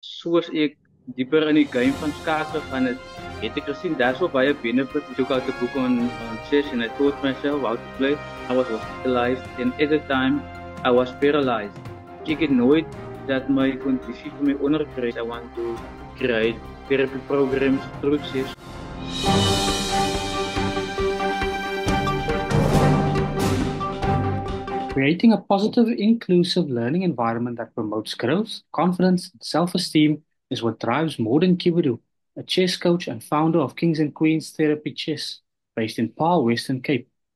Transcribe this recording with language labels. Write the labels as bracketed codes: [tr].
[af] soos ek dieper in die game van skaak gegaan het ek gesien daar's so baie benefits. [en] I took out a book on chess and I taught myself how to play. I was hospitalized and at the time I was paralyzed. [af] Ek het nooit dat my conditie vir my onderkry. [en] I want to create therapy programs through chess. Creating a positive, inclusive learning environment that promotes growth, confidence, and self-esteem is what drives Morden Kibiru, a chess coach and founder of Kings and Queens Therapy Chess, based in Paarl, Western Cape.